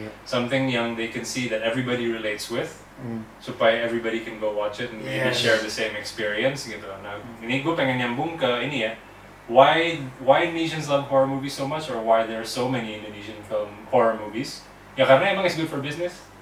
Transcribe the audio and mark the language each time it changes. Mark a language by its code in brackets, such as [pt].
[en] Something yang they can see that everybody relates with, supaya everybody can go watch it and maybe share the same experience gitu. [id] Nah, ini gue pengen nyambung ke ini ya. [en] Why Indonesians love horror movies so much, or why there are so many Indonesian horror movies? [id] Ya karena emang [en] it's good for business.